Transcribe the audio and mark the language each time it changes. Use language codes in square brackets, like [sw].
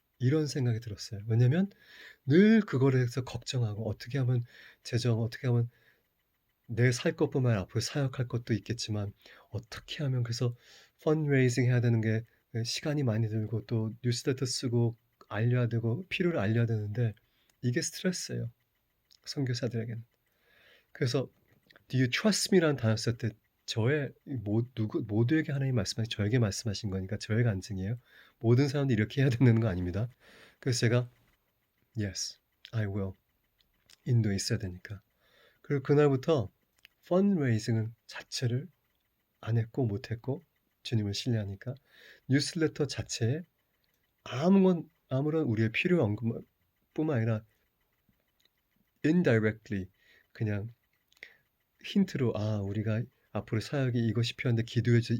[ko] 이런 생각이 들었어요. 왜냐면 늘 그거에 대해서 걱정하고 어떻게 하면 재정 어떻게 하면 내 살 것뿐만 아니라 앞으로 사역할 것도 있겠지만 어떻게 하면 그래서 펀드레이징 해야 되는 게 시간이 많이 들고 또 뉴스레터 쓰고 알려야 되고 필요를 알려야 되는데 이게 스트레스예요, 선교사들에게는. 그래서 [en] "Do you trust me?" [ko] 라는 단어 쓸 때 저의 누구 모두에게 하나님이 말씀하신 저에게 말씀하신 거니까 저의 간증이에요. 모든 사람들이 이렇게 해야 되는 거 아닙니다. 그래서 제가 [en] "Yes, I will." [ko] 인도에 있어야 되니까. 그리고 그날부터 펀드레이징 자체를 안 했고 못 했고 주님을 신뢰하니까 뉴스레터 자체에 아무런 우리의 필요 언급 뿐만 아니라 indirectly 그냥 힌트로 '아 우리가 앞으로 사역이 이것이 필요한데 기도해 주세요.'